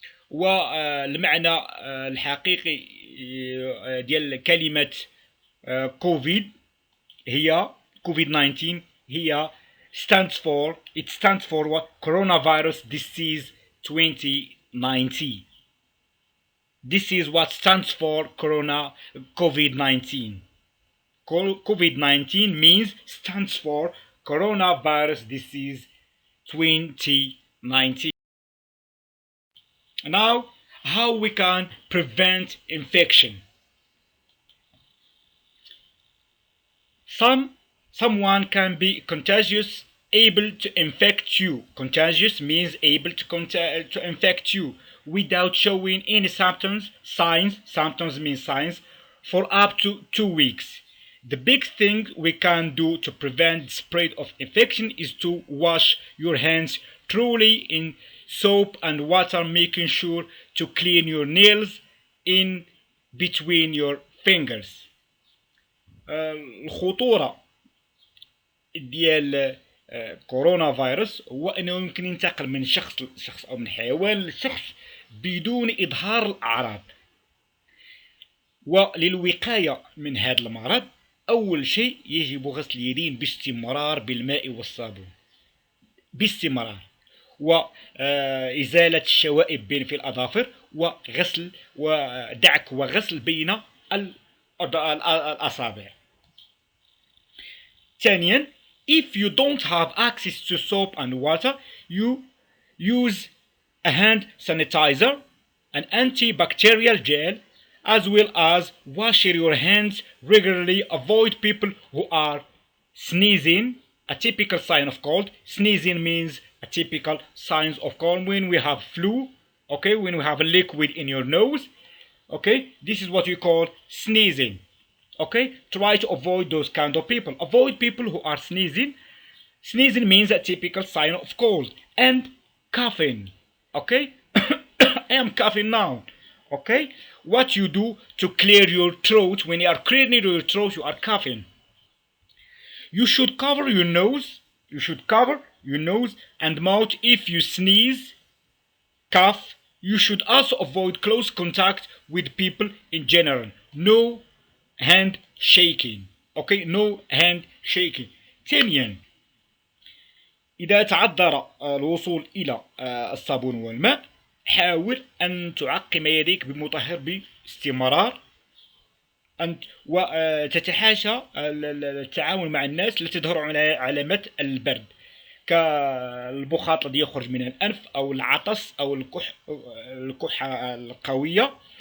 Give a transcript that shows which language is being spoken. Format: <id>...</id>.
<ar>والمعنى الحقيقي ديال كلمة كوفيد هي COVID-19 هي</ar> <en>stands for what? Coronavirus Disease 2019. This is what stands for COVID-19. COVID-19 stands for Coronavirus Disease 2019. Now, how we can prevent infection? Someone can be contagious, able to infect you. Contagious means able to infect you without showing any symptoms. Symptoms mean signs, for up to 2 weeks. The big thing we can do to prevent the spread of infection is to wash your hands thoroughly in soap and water, making sure to clean your nails in between your fingers.</en> <ar>الخطورة ديال كورونا فيروس هو أنه يمكن ينتقل من شخص لشخص أو من حيوان لشخص بدون إظهار الأعراض. وللوقاية من هذا المرض أول شيء يجب غسل اليدين باستمرار بالماء والصابون باستمرار، وإزالة الشوائب في الأظافر، وغسل ودعك وغسل بين الأصابع. ثانيا،</ar> <en>if you don't have access to soap and water, you use a hand sanitizer, an antibacterial gel, as well as wash your hands regularly. Avoid people who are sneezing, a typical sign of cold. Sneezing means a typical signs of cold when we have flu, okay, when we have a liquid in your nose, okay, this is what we call sneezing, okay. Try to avoid those kind of people. Avoid people who are sneezing. Sneezing means a typical sign of cold. And coughing, okay. I am coughing now, okay. What you do to clear your throat? When you are clearing your throat, you are coughing. You should cover your nose. You should cover your nose and mouth if you sneeze, cough. You should also avoid close contact with people in general. No hand shaking, okay. No hand shaking.</en> <ar>ثانيا، إذا تعذر الوصول إلى الصابون والماء حاول أن تعقم يديك بمطهر باستمرار، وتتحاشى التعامل مع الناس التي تظهر علامات البرد كالبخاط الذي يخرج من الأنف أو العطس أو الكحة القوية.</ar>